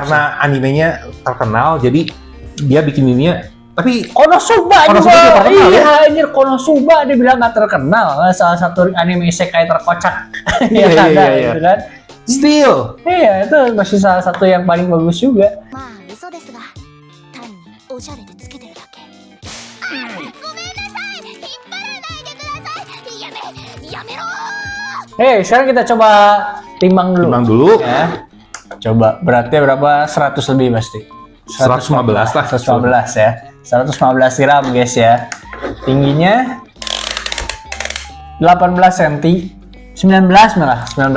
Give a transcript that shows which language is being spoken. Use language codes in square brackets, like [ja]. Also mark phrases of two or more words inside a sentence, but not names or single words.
[id] karena animenya terkenal jadi dia bikin ininya. Tapi Konosuba Konosuba juga juga. terkenal, Iya, anjir Konosuba dia bilang nggak terkenal. Salah satu anime isekai terkocak. Iya, yang ada, iya. gitu kan. still Iya, itu masih salah satu yang paling bagus juga. [ja] まあ嘘ですが単におしゃれでつけてるだけごめんなさい引っ張らないでくださいやめろ [id] Hei, sekarang kita coba timbang dulu. timbang dulu. Ya. Coba beratnya berapa? 100 lebih pasti. 115 lah. 115 ya. 115 gram guys ya. Tingginya 18 cm. 19 malah, 19